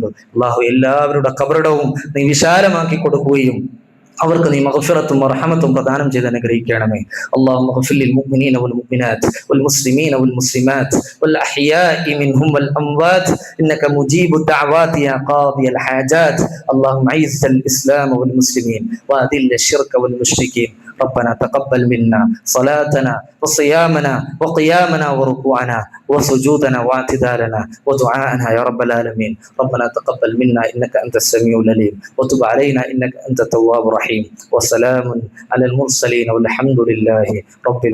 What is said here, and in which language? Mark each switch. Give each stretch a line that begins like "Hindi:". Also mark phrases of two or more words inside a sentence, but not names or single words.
Malayalam: അല്ലാഹു എല്ലാവരുടെ ഖബറിടവും നീ വിശാലമാക്കി കൊടുക്കുകയും അവർക്ക് നീ മഗ്ഫിറത്തും റഹ്മത്തും പ്രദാനം ചെയ്ത് അനുഗ്രഹിക്കണമേ.
Arabic: اللهم اغفر للمؤمنين والمؤمنات والمسلمين والمسلمات والأحياء منهم والأموات إنك مجيب الدعوات يا قاضي الحاجات. اللهم أعز الإسلام والمسلمين وأذل الشرك والمشركين. ربنا تقبل منا صلاتنا وصيامنا وقيامنا وركوعنا وسجودنا واعتدالنا ودعاءنا يا رب العالمين. ربنا تقبل منا إنك أنت السميع العليم وتب علينا إنك أنت التواب الرحيم. وسلام على المرسلين والحمد لله رب العالمين.